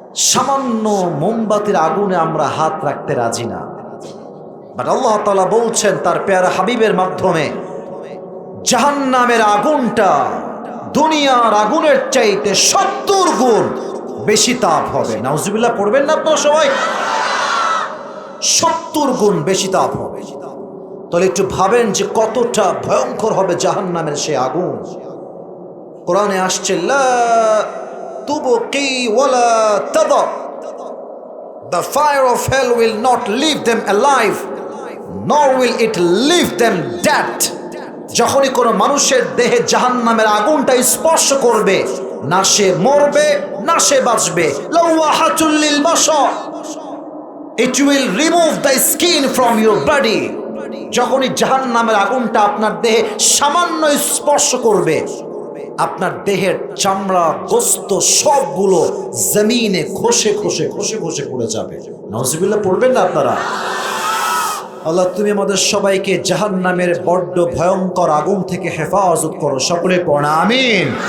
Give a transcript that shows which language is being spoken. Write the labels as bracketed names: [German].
[Bangla] সামান্য মোমবাতির আগুনে আমরা হাত রাখতে রাজি না, বাট আল্লাহ তাআলা বলছেন তার পেয়ারা হাবিবের মাধ্যমে জাহান্নামের আগুনটা দুনিয়ার আগুনের চাইতে 70 গুণ বেশি তাপ হবে। নাউজুবিল্লাহ পড়বেন না আপনারা সবাই? 70 গুণ বেশি তাপ হবে। তাহলে একটু ভাবেন যে কতটা ভয়ঙ্কর হবে জাহান্নামের সে আগুন। কোরআনে আসছে [Arabic] লা তুবকি ওয়ালা তাদর, [English] the fire of hell will not leave them alive nor will it leave them dead। [Bangla] যখনই কোনো মানুষের দেহে জাহান্নামের আগুনটা স্পর্শ করবে, না সে মরবে না সে বাঁচবে। [Arabic] লাওয়াহাতুল লিল বাশার, [English] it will remove the skin from your body। [Bangla] যখনই জাহান্নামের আগুনটা আপনার দেহে সামান্য স্পর্শ করবে, আপনার দেহের চামড়া গোস্ত সবগুলো জমিনে খসে খসে খসে খসে পড়ে যাবে। নাউজুবিল্লাহ পড়বেন না আপনারা? আল্লাহ তুমি আমাদের সবাইকে জাহান্নামের বড্ড ভয়ঙ্কর আগুন থেকে হেফাজত করো, সকলে পড়া আমিন।